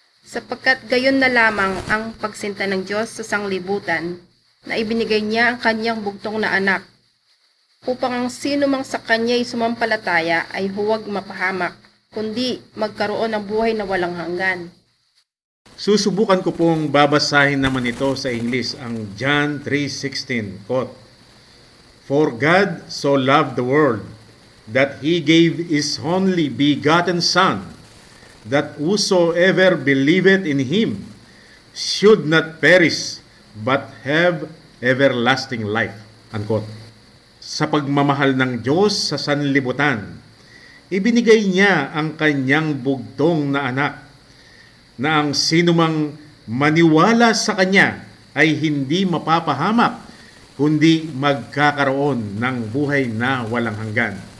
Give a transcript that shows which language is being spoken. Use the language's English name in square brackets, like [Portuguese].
[Filipino] Sapagkat gayon na lamang ang pagsinta ng Diyos sa sanglibutan, na ibinigay niya ang kanyang bugtong na anak, upang ang sino mang sa kanya'y sumampalataya ay huwag mapahamak, kundi magkaroon ng buhay na walang hanggan. Susubukan ko pong babasahin naman ito sa English, ang John 3:16, [English] quote, For God so loved the world, that He gave His only begotten Son, that whosoever believeth in Him should not perish, but have everlasting life. Unquote. [Filipino] Sa pagmamahal ng Diyos sa sanlibutan, ibinigay niya ang kanyang bugtong na anak, na ang sinumang maniwala sa kanya ay hindi mapapahamak, kundi magkakaroon ng buhay na walang hanggan.